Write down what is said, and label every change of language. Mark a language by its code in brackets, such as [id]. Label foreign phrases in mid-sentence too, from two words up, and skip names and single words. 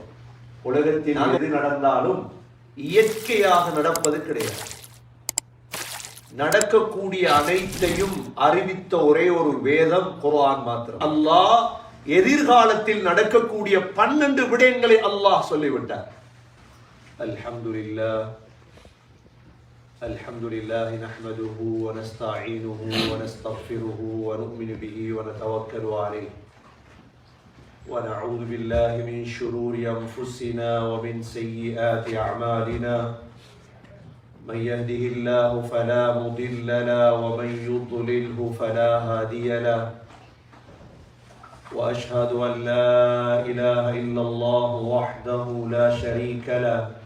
[ta] உலகத்தில் எது நடந்தாலும் இயற்கையாக நடப்பது கிடையாது. நடக்கக்கூடிய அனைத்தையும் அறிவித்த ஒரே ஒரு வேதம் குர்ஆன் மாத்திரம். அல்லாஹ் எதிர்காலத்தில் நடக்கக்கூடிய 12 விடயங்களை அல்லாஹ் சொல்லிவிட்டார். [ar] அல்ஹம்துலில்லாஹ் الحمد لله نحمده ونستعينه ونستغفره ونؤمن به ونتوكل عليه ونعوذ بالله من شرور أنفسنا ومن سيئات أعمالنا من يهده الله فلا مضل له ومن يضلله فلا هادي له وأشهد أن لا إله إلا الله وحده لا شريك له